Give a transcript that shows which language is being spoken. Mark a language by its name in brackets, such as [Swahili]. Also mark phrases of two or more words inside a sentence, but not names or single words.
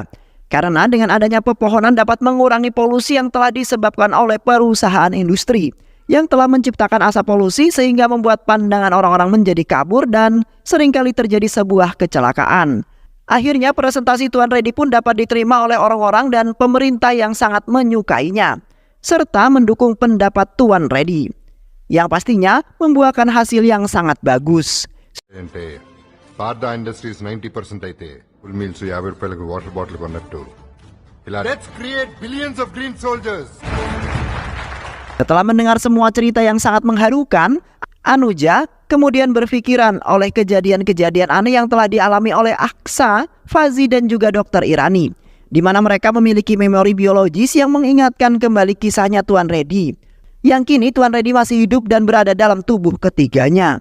[Indonesian] Karena dengan adanya pepohonan dapat mengurangi polusi yang telah disebabkan oleh perusahaan industri yang telah menciptakan asap polusi sehingga membuat pandangan orang-orang menjadi kabur dan seringkali terjadi sebuah kecelakaan. Akhirnya presentasi Tuan Reddy pun dapat diterima oleh orang-orang dan pemerintah yang sangat menyukainya, serta mendukung pendapat Tuan Reddy, yang pastinya membuahkan hasil yang sangat bagus. [Telugu] అంటే పార్దా ఇండస్ట్రీస్ 90% అయితే [English] full meals [Telugu] 50 రూపాయలకు [English] water bottle [Telugu] కొన్నట్టు ఇలా [English] let's create billions of green soldiers. [Indonesian] Setelah mendengar semua cerita yang sangat mengharukan, Anuja kemudian berpikiran oleh kejadian-kejadian aneh yang telah dialami oleh Aksa, Fazi dan juga Dr. Irani, di mana mereka memiliki memori biologis yang mengingatkan kembali kisahnya Tuan Reddy, yang kini Tuan Reddy masih hidup dan berada dalam tubuh ketiganya.